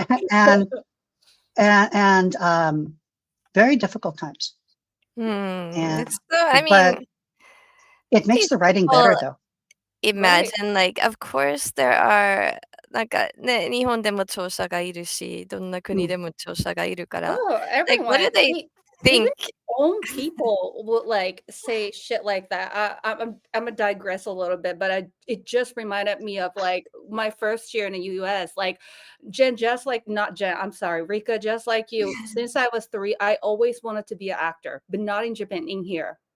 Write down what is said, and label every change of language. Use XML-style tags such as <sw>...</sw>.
<en>and very difficult times. But it makes the writing better though. Imagine, like, of course there are</en> <ja>なんかね、日本でも聴者がいるし、どんな国でも聴者がいるから、</ja> <en>like, what do they think? Own people would like say shit like that. I'm gonna digress a little bit, but it just reminded me of like my first year in the US. Like Jen, I'm sorry, Ryka, just like you. Since I was 3, I always wanted to be an actor, but not in Japan, in here.</en>